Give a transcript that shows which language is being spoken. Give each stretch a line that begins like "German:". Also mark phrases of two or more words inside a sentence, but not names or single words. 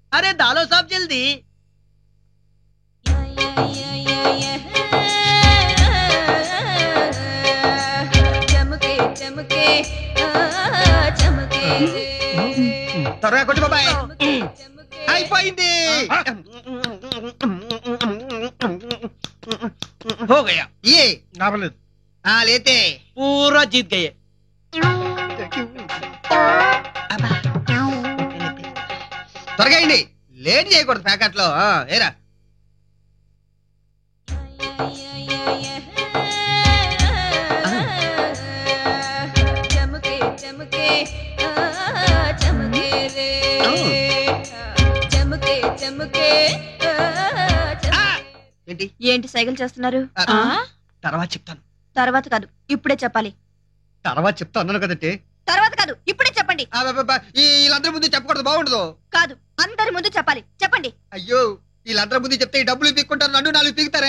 Hindi: अरे डालो साहब जल्दी। चमके चमके चमके
Telugu: త్వరగా కొట్టు బాబాయ్. అయిపోయింది.
Hindi: हो गया। ये
Telugu: నాపలేదు. లేతే
Hindi: पूरा जीत गए।
Telugu: త్వరగా అయింది, లేట్ చేయకూడదు ప్యాకెట్ లో. ఏరా
Hindi: चमके चमके चमके रे चमके चमके
Telugu: ఏంటి? ఏంటి సైకిల్ చేస్తున్నారు? తర్వాత చెప్తాను. తర్వాత కాదు, ఇప్పుడే చెప్పాలి. తర్వాత చెప్తా అన్నాను కదంటే. తర్వాత కాదు, ఇప్పుడే చెప్పండి. వీళ్ళందరి ముందు చెప్పకూడదు, బాగుండదు. కాదు, అందరి ముందు చెప్పాలి. చెప్పండి. అయ్యో, వీళ్ళందరి ముందు చెప్తే ఈ డబ్బులు పీక్కుంటారు, నన్ను 4 పీకుతారే.